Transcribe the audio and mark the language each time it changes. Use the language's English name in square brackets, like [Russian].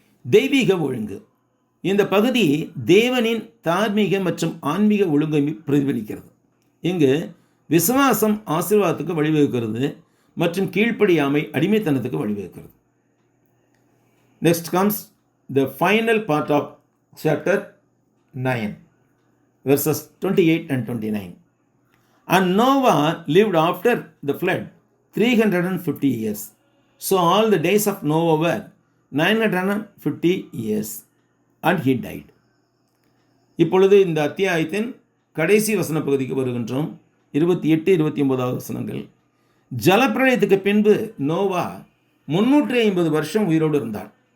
[Tamil] தெய்வீக ஒழுங்கு. இந்த பகுதி தேவனின் தார்மீக மற்றும் ஆன்மீக ஒழுங்கை பிரதிபலிக்கிறது. இங்கு விசுவாசம் ஆசீர்வாதத்துக்கு வழிவகுக்கிறது மற்றும் கீழ்ப்படியாமை அடிமைத்தனத்துக்கு வழிவகுக்கிறது. [English] Next comes the final part of chapter 9, verses 28 and 29. And Noah lived after the flood 350 years. So all the days of Noah were 950 years and he died. [Tamil] இப்பொழுது இந்த அத்தியாயத்தின் கடைசி வசன பகுதிக்கு வருகின்றோம். 28, 29 வசனங்கள். ஜலப்பிரளயத்துக்கு பின்பு நோவா 350 வருஷம் உயிரோடு இருந்தார்.